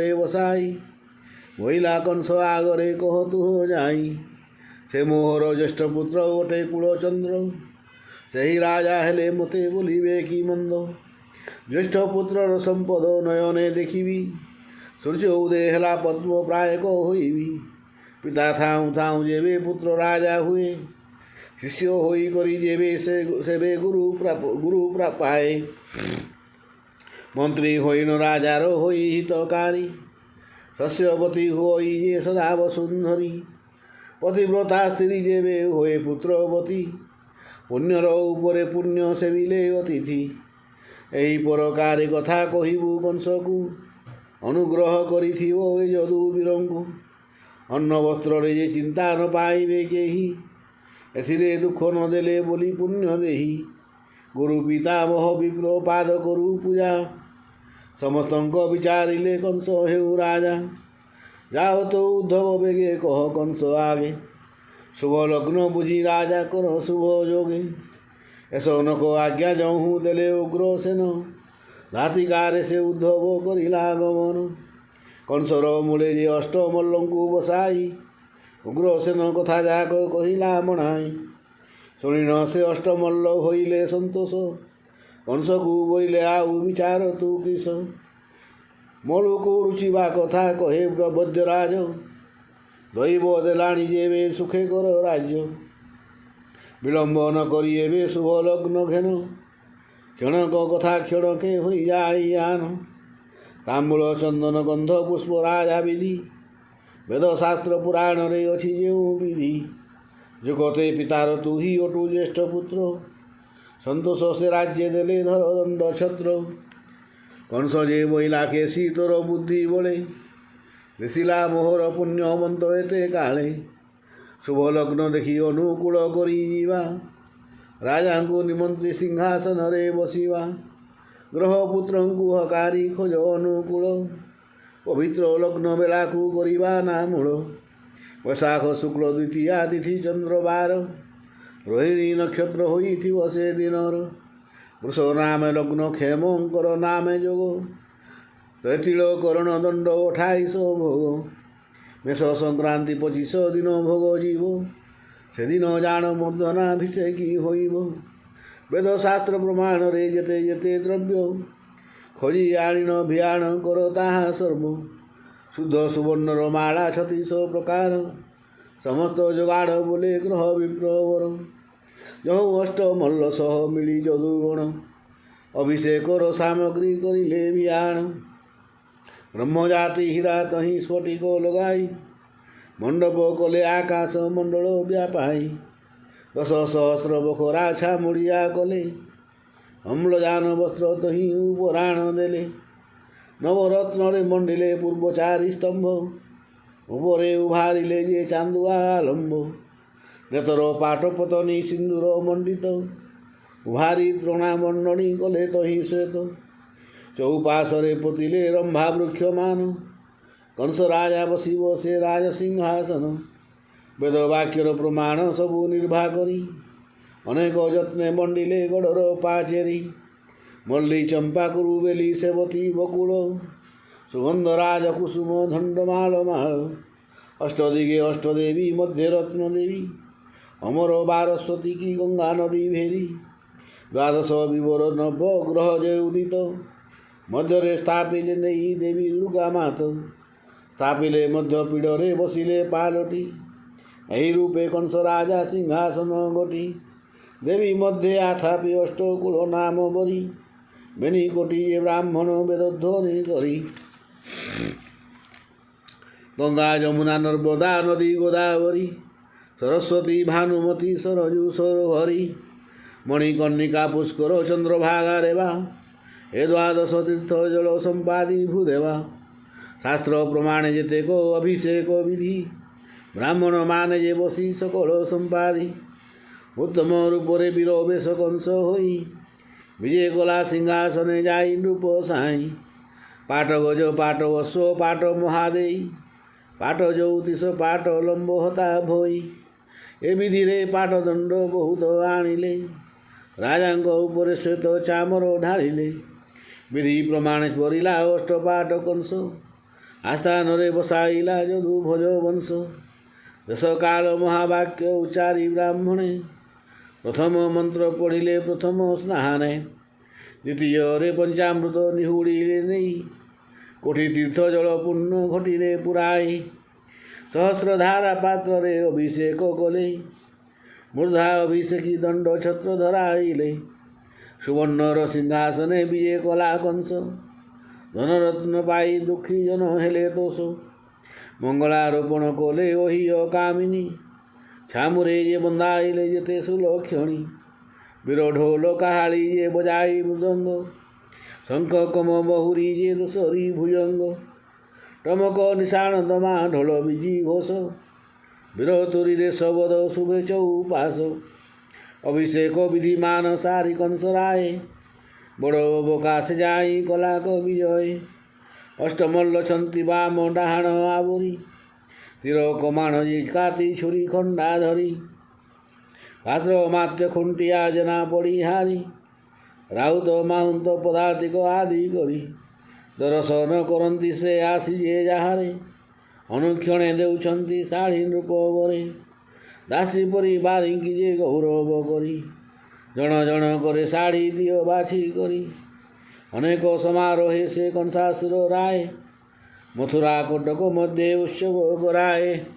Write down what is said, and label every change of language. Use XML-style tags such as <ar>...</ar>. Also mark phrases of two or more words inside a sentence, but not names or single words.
<or>ବସାଇ ବୋଇଲା କଂସ ଆଗରେ କହ ତୁ ଯାଇ ସେ ମୋହର ଜ୍ୟେଷ୍ଠ ପୁତ୍ର ଗୋଟେ କୁଳଚନ୍ଦ୍ର ସେହି ରାଜା ହେଲେ ମୋତେ ବୋଲିବେ କି ମନ୍ଦ ଜ୍ୟେଷ୍ଠ ପୁତ୍ରର ସମ୍ପଦ ନୟନେ ଦେଖିବି ସୂର୍ଯ୍ୟ ଉଦୟ ହେଲା ପଦ୍ମ ପ୍ରାୟକ ହୋଇବି ପିତା ଥାଉଁ ଥାଉଁ ଯେବେ ପୁତ୍ର ରାଜା ହୁଏ ଶିଷ୍ୟ ହୋଇ କରି ଯେବେ ସେବେ ଗୁରୁ ପାଏ ମନ୍ତ୍ରୀ ହୋଇଣ ରାଜାର ହୋଇ ହିତକାରୀ ଶସ୍ୟବତୀ ହୋଇ ଯେ ସଦା ବସୁନ୍ଧରୀ ପତିବ୍ରତା ସ୍ତ୍ରୀ ଯେବେ ହୋଏ ପୁତ୍ରବତୀ ପୁଣ୍ୟର ଉପରେ ପୁଣ୍ୟ ସେବିଲେ ଅତିଥି ଏହି ପ୍ରକାର କଥା କହିବୁ କଂସକୁ ଅନୁଗ୍ରହ କରିଥିବ ଏ ଯଦୁବୀରଙ୍କୁ ଅନ୍ନ ବସ୍ତ୍ର ରେ ଯେ ଚିନ୍ତା ନ ପାଇବେ କେହି ଏଥିରେ ଦୁଖ ନ ଦେଲେ ବୋଲି ପୁଣ୍ୟ ଦେହୀ ଗୁରୁ ପିତାମହ ବିପ୍ର ପାଦ କରୁ ପୂଜା ସମସ୍ତଙ୍କ ବିଚାରିଲେ କଂସ ହେଉ ରାଜା ଯାଅ ତୋ ଉଦ୍ଧବ ବେଗେ କହ କଂସ ଆଗେ ଶୁଭ ଲଗ୍ନ ବୁଝି ରାଜା କର ଶୁଭ ଯୋଗେ ଏସୋ ନ କୋ ଆଜ୍ଞା ଯହୁଁ ଦେଲେ ଉଗ୍ର ସେନ ଧାତିକାରେ ସେ ଉଦ୍ଧବ କରିଲା ଗମନ କଂସର ମୂଳେ ଯେ ଅଷ୍ଟ ମଲ୍ଲଙ୍କୁ ବସାଇ ଉଗ୍ର ସେନ କଥା ଯାକ କହିଲା ମନାଇ ଶୁଣିଣ ସେ ଅଷ୍ଟମଲ୍ଲ ହୋଇଲେ ସନ୍ତୋଷ କଂସକୁ ବୋଇଲେ ଆଉ ବିଚାର ତୁ କିସ ମଲୁକୋ ରୁଚିବା କଥା କହେ ବୈଦ୍ୟରାଜ ଦୈବ ଦେଲାଣି ଯେବେ ସୁଖେ କର ରାଜ୍ୟ ବିଳମ୍ବ ନ କରି ଏବେ ଶୁଭ ଲଗ୍ନ ଘେନ କ୍ଷଣକ କଥା କ୍ଷଣକେ ହୋଇ ଯାଇ ଆନ ତାମ୍ବୂଳ ଚନ୍ଦନ ଗନ୍ଧ ପୁଷ୍ପ ରାଜା ବିଧି ବେଦ ଶାସ୍ତ୍ର ପୁରାଣ ରେ ଅଛି ଯେଉ ବିଧି ଯୁଗତେ ପିତାର ତୁ ହି ଅଟୁ ଜ୍ୟେଷ୍ଠ ପୁତ୍ର ସନ୍ତୋଷ ସେ ରାଜ୍ୟ ଦେଲେ ଧର ଦଣ୍ଡ ଛତ୍ର କଂସ ଯେ ବୋଇଲା କେସି ତୋର ବୁଦ୍ଧି ବୋଲେ ଦିଶିଲା ମୋହର ପୁଣ୍ୟବନ୍ତ ଏତେ କାଳେ ଶୁଭ ଲଗ୍ନ ଦେଖି ଅନୁକୂଳ କରି ଜୀବା ରାଜା କୋ ନିମନ୍ତ୍ରି ସିଂହାସନ ରେ ବସିବା ଗ୍ରହ ପୁତ୍ରଙ୍କୁ ହକାରି ଖୋଜ ଅନୁକୂଳ ପବିତ୍ର ଲଗ୍ନ ବେଳା କୋ କରିବା ନା ମୂଳ ବୈଶାଖ ଶୁକ୍ଳ ଦ୍ୱିତୀୟା ତିଥି ଚନ୍ଦ୍ରବାର ରୋହିଣୀ ନକ୍ଷତ୍ର ହୋଇଥିବ ସେ ଦିନର ବୃଷ ନାମ ଲଗ୍ନ କ୍ଷେମଙ୍କର ନାମ ଯୋଗ ତୈତିଳ କରଣ ଦଣ୍ଡ 28 ଭୋଗ ମେଷ ସଂକ୍ରାନ୍ତି 25 ଦିନ ଭୋଗ ଜୀବ ସେ ଦିନ ଜାଣ ମୂର୍ଧନାଭିଷେକୀ ହୋଇବ ବେଦ ଶାସ୍ତ୍ର ପ୍ରମାଣ ରେ ଯେତେ ଯେତେ ଦ୍ରବ୍ୟ ଖୋଜି ଆଣିଣ ଭିଆଣ କର ତାହା ସର୍ବ ଶୁଦ୍ଧ ସୁବର୍ଣ୍ଣର ମାଳା 36 ପ୍ରକାର ସମସ୍ତ ଯୋଗାଡ଼ ବୋଲେ ଗ୍ରହ ବିପ୍ରବର ଯହୁ ଅଷ୍ଟ ମଲ୍ଲ ସହ ମିଳି ଯଦୁଗଣ ଅଭିଷେକର ସାମଗ୍ରୀ କରିଲେ ଭିଆଣ ବ୍ରହ୍ମଜାତି ହୀରା ତହି ସ୍ଫଟିକ ଲଗାଇ ମଣ୍ଡପ କଲେ ଆକାଶ ମଣ୍ଡଳ ବ୍ୟାପାଇ 10 ସହସ୍ର ବଖରା ଛାମୁଡ଼ିଆ କଲେ ଅମ୍ଳଜାନ ବସ୍ତ୍ର ତହି ଉପରାଣ ଦେଲେ ନବରତ୍ନ ରେ ମଣ୍ଡିଲେ ପୂର୍ବଚାରୀ ସ୍ତମ୍ଭ ଉପରେ ଉଭାରିଲେ ଯେ ଚାନ୍ଦୁଆ ଆଲମ୍ବ ନେତର ପାଟପତନୀ ସିନ୍ଦୂର ମଣ୍ଡିତ ଉଭାରି ତୃଣା ମଣ୍ଡଣୀ କଲେ ତହି ଶ୍ୱେତ ଚୌପାଶରେ ପୋତିଲେ ରମ୍ଭା ବୃକ୍ଷମାନ କଂସ ରାଜା ବସିବ ସେ ରାଜ ସିଂହାସନ ବେଦ ବାକ୍ୟର ପ୍ରମାଣ ସବୁ ନିର୍ଭା କରି ଅନେକ ଯତ୍ନେ ମଣ୍ଡିଲେ ଗଡ଼ର ପାଚେରୀ ମଲ୍ଲୀ ଚମ୍ପା କୁରୁବେଲୀ ସେବତୀ ବକୁଳ ସୁଗନ୍ଧରାଜ କୁସୁମ ଧଣ୍ଡମାଳ ମାଳ ଅଷ୍ଟଦିଗେ ଅଷ୍ଟଦେବୀ ମଧ୍ୟ ରତ୍ନ ଦେବୀ ଅମର ବାରସ୍ୱତୀ କି ଗଙ୍ଗା ନଦୀ ଭେରୀ ଦ୍ୱାଦଶ ବିବର ନବ ଗ୍ରହ ଜୟ ଉଦିତ ମଧ୍ୟରେ ସ୍ଥାପିଲେ ନହିଁ ଦେବୀ ଦୁର୍ଗା ମାତ ସ୍ଥାପିଲେ ମଧ୍ୟ ପୀଡ଼େ ବସିଲେ ପାଲଟି ଯହି ରୂପେ କଂସ ରାଜା ସିଂହାସନ ଗୋଟି ଦେବୀ ମଧ୍ୟ ଆଥାପି ଅଷ୍ଟକୁଳ ନାମ ବରି ବେନି କୋଟି ବ୍ରାହ୍ମଣ ବେଦଧ୍ୱନି କରି ଗଙ୍ଗା ଯମୁନା ନର୍ମଦା ନଦୀ ଗୋଦାବରୀ ସରସ୍ୱତୀ ଭାନୁମତୀ ସରଜୁ ସରୋବରୀ ମଣିକର୍ଣ୍ଣିକା ପୁଷ୍କର ଚନ୍ଦ୍ରଭାଗା ରେବା ଏ ଦ୍ୱାଦଶ ତୀର୍ଥ ଜଳ ସମ୍ପାଦି ଭୂଦେବା ଶାସ୍ତ୍ର ପ୍ରମାଣ ଯେତେ କୋ ଅଭିଷେକ ବିଧି ବ୍ରାହ୍ମଣ ମାନ ଯେ ବସି ସକଳ ସମ୍ପାଦି ଉତ୍ତମ ରୂପରେ ବୀରବେଶ କଂସ ହୋଇ ବିଜୟ କଲା ସିଂହାସନେ ଯାଇ ନୃପ ସାଇ ପାଟ ଗଜ ପାଟ ଅଶ୍ୱ ପାଟ ମହାଦେଈ ପାଟ ଜ୍ୟୋତିଷ ପାଟ ଲମ୍ବ ହତା ଭଇ ଏ ବିଧି ରେ ପାଟ ଦଣ୍ଡ ବହୁତ ଆଣିଲେ ରାଜାଙ୍କ ଉପରେ ଶ୍ୱେତ ଚାମର ଢାଳିଲେ ବିଧି ପ୍ରମାଣ ପରିଲା ଅଷ୍ଟପାଟ କଂସ ଆସ୍ଥାନ ରେ ବସାଇଲା ଯଦୁ ଭଜ ବଂଶ ଦଶ କାଳ ମହାବାକ୍ୟ ଉଚ୍ଚାରି ବ୍ରାହ୍ମଣେ ପ୍ରଥମ ମନ୍ତ୍ର ପଢ଼ିଲେ ପ୍ରଥମ ସ୍ନାନେ ଦ୍ୱିତୀୟ ରେ ପଞ୍ଚାମୃତ ନିହୁଡ଼ିଲେ ନହିଁ କୋଟି ତୀର୍ଥ ଜଳ ପୁଣ୍ୟ ଘଟିଲେ ପୁରାଇ ସହସ୍ରଧାରା ପାତ୍ର ରେ ଅଭିଷେକ କଲେ ମୂର୍ଧା ଅଭିଷେକୀ ଦଣ୍ଡ ଛତ୍ର ଧରାଇଲେ ସୁବର୍ଣ୍ଣର ସିଂହାସନେ ବିଜୟ କଲା କଂସ ଧନରତ୍ନ ପାଇ ଦୁଖୀ ଜନ ହେଲେ ତୋଷ ମଙ୍ଗଳାରୋପଣ କଲେ ଓହି ଅକାମିନୀ ଛାମୁରେ ଯେ ବନ୍ଧାଇଲେ ଯେତେ ସୁଲକ୍ଷଣୀ ବୀର ଢୋଲ କାହାଳୀ ଯେ ବଜାଇ ମୃଦଙ୍ଗ ଶଙ୍ଖ କମ ବହୁରୀ ଯେ ଦଶରୀ ଭୁଜଙ୍ଗ ଟମକ ନିଶାଣ ଦମା ଢୋଲ ବିଜୀ ଘୋଷ ବୀର ତୁରୀ ରେ ଶବଦ ଶୁଭେ ଚୌପାସ ଅଭିଷେକ ବିଧିମାନ ସାରି କଂସରାୟ ବଡ଼ ଅବକାଶ ଯାଇ କଲା କୋ ବିଜୟ ଅଷ୍ଟମଲ୍ଲ ଛନ୍ତି ବାମ ଡାହାଣ ଆବରି ତୀର କମାଣ ଜି କାତି ଛୁରୀ ଖଣ୍ଡା ଧରି ପାତ୍ର ମାତ୍ୟ ଖୁଣ୍ଟିଆ ଜନା ପଡ଼ି ହାରୀ ରାଉତ ମାହୁନ୍ତ ପଦାତିକ ଆଦି କରି ଦର୍ଶନ କରତି ସେ ଆସି ଯେ ଯାହାରେ ଅନୁକ୍ଷଣେ ଦେଉଛନ୍ତି ଶାଢ଼ୀ ନୃପ ବରେ ଦାସୀ ପରି ବାରିଙ୍କି ଯେ ଗୌରବ କରି ଜନ ଜନ କରେ ଶାଢ଼ୀ ଦିଓ ବାଛି କରି ଅନେକ ସମାରୋହେ ସେ କଂସାସୁର ରାୟ ମଥୁରା କୋଟକ ମଧ୍ୟ ଉତ୍ସବ କରାଏ</or>